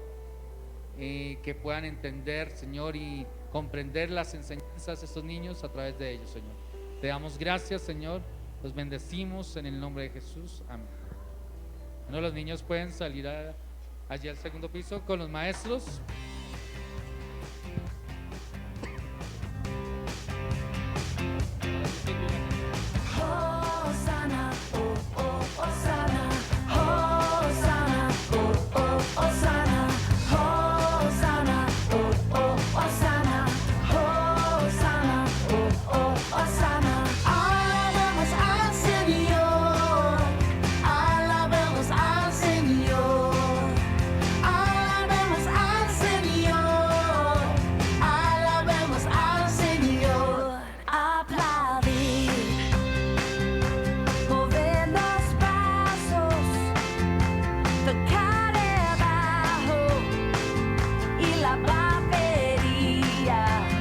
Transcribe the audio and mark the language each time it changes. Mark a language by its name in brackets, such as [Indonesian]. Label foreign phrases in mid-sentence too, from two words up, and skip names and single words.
[Spanish] Que puedan entender, Señor, y comprender las enseñanzas de estos niños a través de ellos, Señor. Te damos gracias, Señor. Los bendecimos en el nombre de Jesús. Amén. Bueno, los niños pueden salir allí al segundo piso con los maestros. Hosanna, oh, oh, Hosanna, Hosanna, oh, oh, Hosanna, Hosanna, oh, oh, Hosanna, Hosanna, oh, oh, Hosanna. Alabemos al Señor, alabemos al Señor, alabemos al Señor, alabemos al Señor. Aplaudir, mover los brazos, tocar el bajo y la batería.